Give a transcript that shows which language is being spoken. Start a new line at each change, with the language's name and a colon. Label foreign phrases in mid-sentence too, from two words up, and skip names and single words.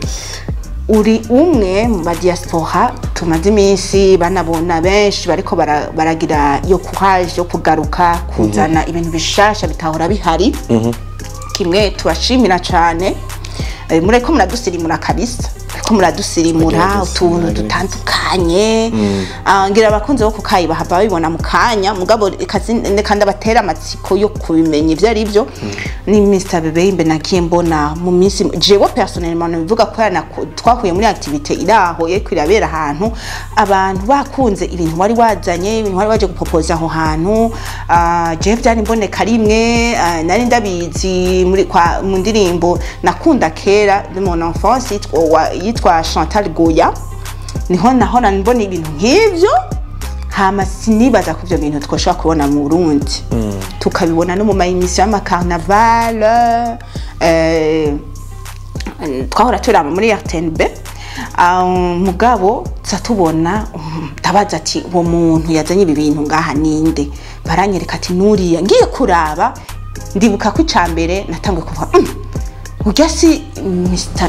Rundi: Uri umwe mu diaspora tumaze iminsi banabona benshi bariko baragira yo courage yo kugaruka kuzana ibintu bishasha bitahora bihari kimwe tubashimira cyane mureko muradusirimura kabisa ko muradusirimura utuntu dutandukanye ngira abakunze bo kukayi bahava bibona mu kanya mugabo kandi abatera amatsiko yo kubimenya ivyo ari byo ni Mr. Babe nagiye mbona mu minsi jewe personnellement bivuga ko twakuye muri activité iraho ye kwirabera ahantu abantu bakunze ibintu wari wazanye ibintu wari waje gupopoza aho hantu je byari mboneka rimwe nari ndabizi mu ndirimbo nakunda kera
French: de mon enfance
Rundi: yitwa Chantal Goya niho nahora mbona ibintu nk'ivyo hama sinibaza ko ivyo bintu twoshobora kubona mu Burundi tukabibona no mu mayimisi y'ama carnaval twahora turaba muri RTNB mugabo tubona tabaza ati uwo muntu yazanye ibi bintu ngaha ninde baranyereka ati nuriya ngiye kuraba ndibuka ko icambere natangwe kuvuga ugasi Mr.